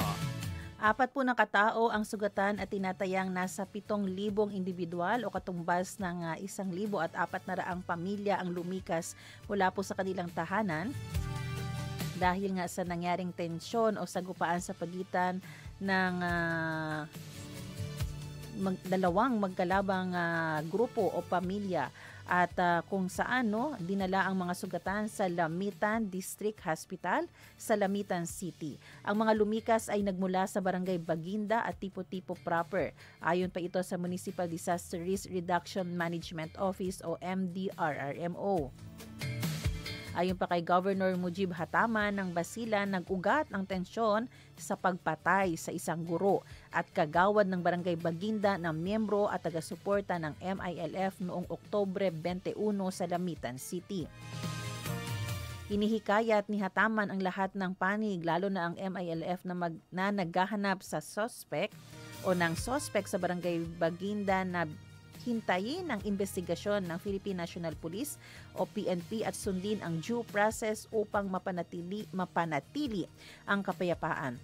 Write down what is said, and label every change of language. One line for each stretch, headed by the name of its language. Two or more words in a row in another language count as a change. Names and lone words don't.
Filipino: 4 na katao ang sugatan at tinatayang nasa 7,000 individual o katumbas ng 1,400 pamilya ang lumikas mula po sa kanilang tahanan dahil nga sa nangyaring tensyon o sagupaan sa pagitan ng dalawang magkalabang grupo o pamilya at kung saan dinala ang mga sugatan sa Lamitan District Hospital sa Lamitan City. Ang mga lumikas ay nagmula sa Barangay Baginda at Tipo-Tipo proper. Ayon pa ito sa Municipal Disaster Risk Reduction Management Office o MDRRMO. Ayon pa kay Governor Mujib Hataman ng Basilan, nag-ugat ang tensyon sa pagpatay sa isang guro at kagawad ng Barangay Baginda na miyembro at taga-suporta ng MILF noong Oktubre 21 sa Lamitan City. Hinihikayat ni Hataman ang lahat ng panig, lalo na ang MILF na naghahanap sa suspect o ng suspect sa Barangay Baginda na hintayin ang investigasyon ng Philippine National Police o PNP at sundin ang due process upang mapanatili ang kapayapaan.